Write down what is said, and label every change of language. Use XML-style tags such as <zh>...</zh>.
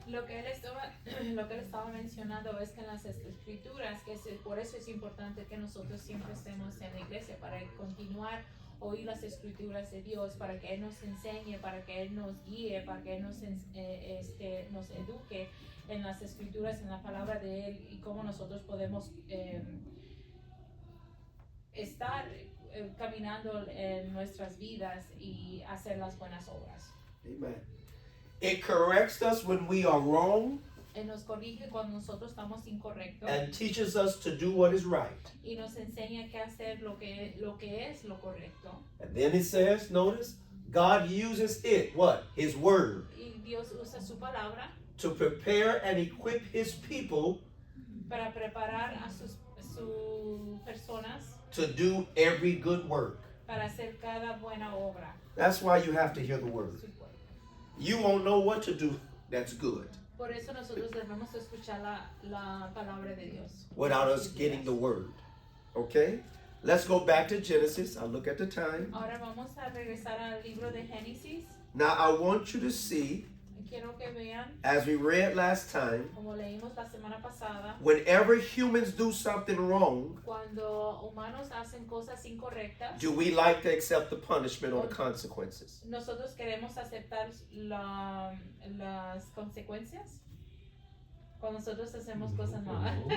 <es>Lo que él estaba mencionando es que en las escrituras, por eso es importante que nosotros siempre estemos en la iglesia, para continuar oír las escrituras de Dios, para que Él nos enseñe, para que Él nos guíe, para que Él nos eduque en las escrituras, en la palabra de Él, y cómo nosotros podemos estar caminando en nuestras vidas y hacer las buenas obras. Amen.</es> <en>It corrects us when we are wrong</en> <es>Él nos corrige cuando nosotros estamos incorrectos</es> <en>and teaches us to do what is right.</en> <es>y nos enseña qué hacer lo que es lo correcto.</es> <en>And then it says, notice, God uses it, what? His word,</en> <es>Y Dios usa su palabra</es> <en>to prepare and equip his people</en> <es>para preparar a sus personas</es> <en>to do every good work.</en> <es>para hacer cada buena obra.</es> <en>That's why you have to hear the word.</en> <es>Su pueblo.</es> <en>You won't know what to do that's good</en> <es>Por eso nosotros debemos escuchar la palabra de Dios.</es> <en>without us getting the word. Okay? Let's go back to Genesis. I'll look at the time.</en> <es>Ahora vamos a regresar al libro de Génesis.</es> <en>Now I want you to see,</en> <es>Quiero que vean,</es> <en>as we read last time,</en> <es>como leímos la semana pasada,</es> <en>whenever humans do something wrong,</en> <es>cuando humanos hacen cosas incorrectas,</es> <en>do we like to accept the punishment or the consequences?</en> <es>nosotros queremos aceptar las consecuencias cuando nosotros hacemos cosas malas.</es>